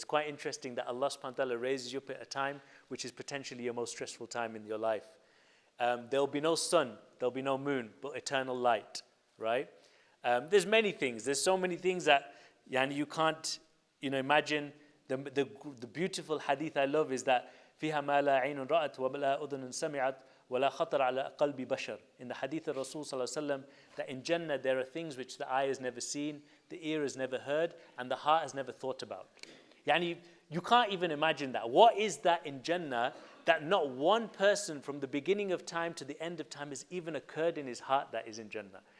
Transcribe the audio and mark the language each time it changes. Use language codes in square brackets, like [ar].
[en] It's quite interesting that Allah subhanahu wa ta'ala raises you up at a time which is potentially your most stressful time in your life. There'll be no sun, there'll be no moon, but eternal light, right? There's many things. There's so many things that you can't, imagine. The beautiful hadith I love is that [ar] فيها ما لا عين رأت ولا أذن سمعت ولا خطر على قلب بشر. [en] In the hadith of Rasul sallallahu alaihi wasallam, that in Jannah there are things which the eye has never seen, the ear has never heard, and the heart has never thought about. You can't even imagine that. What is that in Jannah that not one person from the beginning of time to the end of time has even occurred in his heart that is in Jannah?